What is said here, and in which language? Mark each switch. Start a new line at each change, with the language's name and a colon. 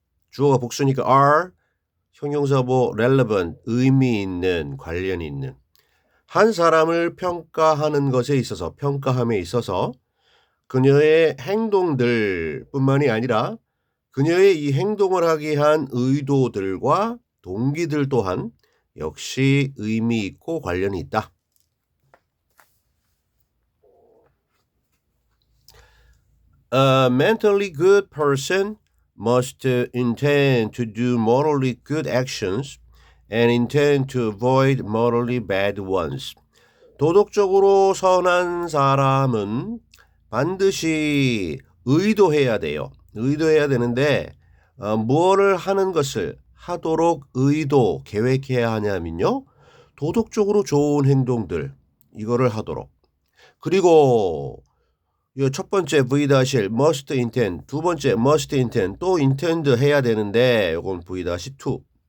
Korean: 주어가 복수니까 are 형용사보 relevant 의미 있는 관련 있는 한 사람을 평가하는 것에 있어서 평가함에 있어서 그녀의 행동들뿐만이 아니라 그녀의 이 행동을 하게 한 의도들과 동기들 또한 역시 의미 있고 관련이 있다.
English: A mentally good person must intend to do morally good actions and intend to avoid morally bad ones.
Korean: 도덕적으로 선한 사람은 반드시 의도해야 돼요. 의도해야 되는데 무엇을 하는 것을 하도록 의도, 계획해야 하냐면요. 도덕적으로 좋은 행동들 이거를 하도록. 그리고 이 첫 번째 V-1 must intend, 두 번째 must intend 또 intend 해야 되는데 이건 V-2.